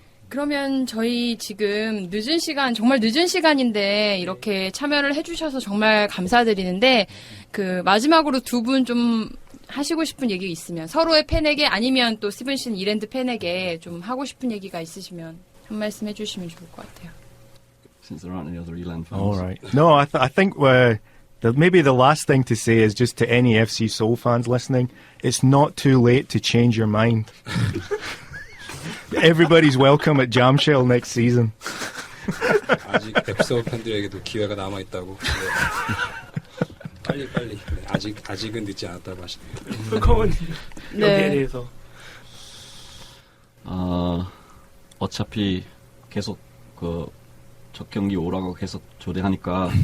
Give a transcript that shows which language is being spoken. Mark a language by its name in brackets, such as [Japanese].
[Korean] 그러면 저희 지금 정말 늦은 시간인데 이렇게 참여를 해주셔서 정말 감사드리는데 마지막으로 두 분 좀 하시고 싶은 얘기 있으면 서로의 팬에게 아니면 또 스티븐 씨는 이랜드 팬에게 좀 하고 싶은 얘기가 있으시면 한 말씀 해주시면 좋을 것 같아요. [English] Since there aren't any other Eland fans. All right. No, I think maybe the last thing to say is just to any FC Seoul fans listening, it's not too late to change your mind. Everybody's welcome at Jamshell next season. [Korean] 아직 앱서 팬들에게도 기회가 남아 있다고. 빨리. 네, 아직은 늦지 않았다고 하시네요. 풀컴은 네. 여기에 대해서. 어차피 계속 첫 경기 오라고 계속 조대하니까